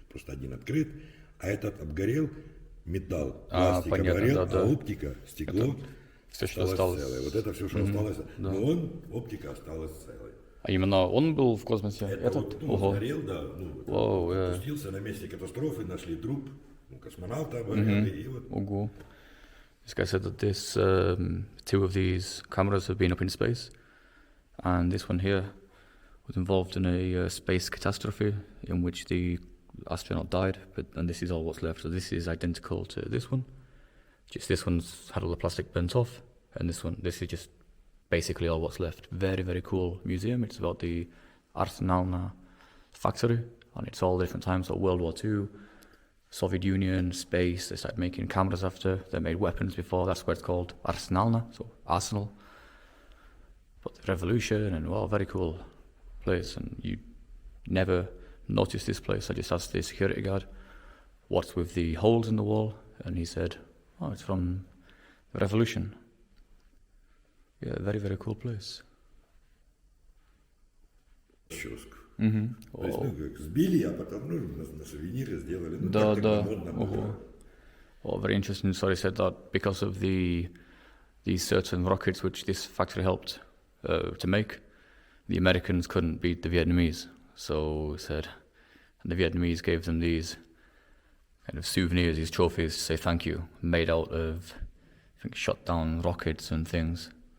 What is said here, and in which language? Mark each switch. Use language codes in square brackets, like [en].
[ru] Просто один открыт, а этот обгорел, металл, пластик обгорел, а оптика, стекло все, что осталось целое. Вот это все, что осталось, но оптика осталась целой. А именно он был в космосе? Этот сгорел, да, опустился на месте катастрофы, нашли труп космонавта, обгорели, и вот. Ого. [en] This guy said that this 2 of these cameras have been up in space, and this one here was involved in a space catastrophe in which the astronaut died, and this is all what's left. So this is identical to this one. Just this one's had all the plastic burnt off, and this is just basically all what's left. Very, very cool museum. It's about the Arsenalna factory, and it's all different times, so World War II, Soviet Union, space. They started making cameras after. They made weapons before. That's why it's called Arsenalna, so arsenal. But the revolution, and well, very cool place. And you never noticed this place. I just asked the security guard, what's with the holes in the wall? And he said, oh, it's from the revolution. Yeah, very, very cool place. [ru] Расческу. То есть, Oh. как сбили, а потом на сувениры сделали. Ну, Да, так да. модно было. [en] Oh, very interesting. So he said that because of these certain rockets which this factory helped to make, the Americans couldn't beat the Vietnamese. So he said, and the Vietnamese gave them these kind of souvenirs, these trophies to say thank you, made out of, I think, shot down rockets and things.